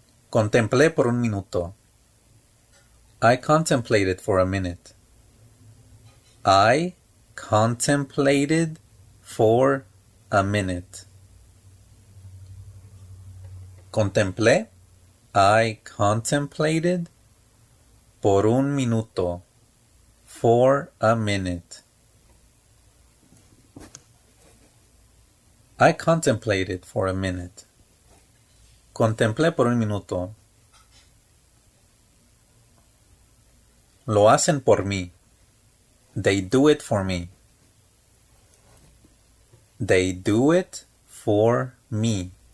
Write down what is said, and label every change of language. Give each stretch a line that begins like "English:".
Spanish: Contemplé por un minuto.
English: I contemplated for a minute. I contemplated for a minute.
Spanish: Contemplé.
English: I contemplated
Spanish: por un minuto.
English: For a minute. I contemplated for a minute.
Spanish: Contemplé por un minuto. Lo hacen por mí.
English: They do it for me. They do it for me.